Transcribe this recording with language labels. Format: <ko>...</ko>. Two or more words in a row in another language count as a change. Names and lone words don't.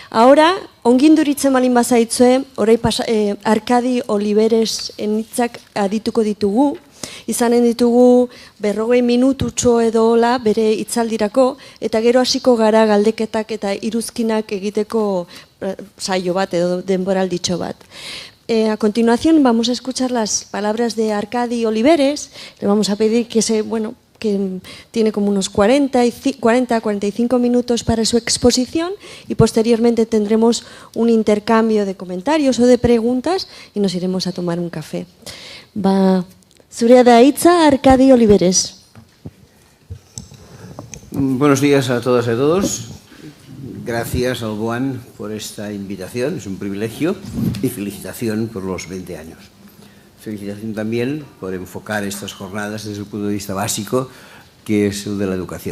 <es>ahora,</es> <eu>onginduritzen balin bazaitzue, orai Arkadi Oliveres hitzak adituko ditugu, izanen ditugu 40 minututxo edo hola bere hitzaldirako, eta gero hasiko gara galdeketak eta iruzkinak egiteko saio bat edo denboralditxo bat.</eu> <es>A continuación vamos a escuchar las palabras de Arkadi Oliveres. Le vamos a pedir que tiene como unos 40-45 minutos para su exposición y posteriormente tendremos un intercambio de comentarios o de preguntas y nos iremos a tomar un café.</es> <eu>Zurea da hitza, Arkadi Oliveres.</eu> <es>Buenos días a todas y a todos. Gracias al BOAN por esta invitación, es un privilegio, y felicitación por los 20 años. Felicitación también por enfocar estas jornadas desde el punto de vista básico, que es el de la educación.</es>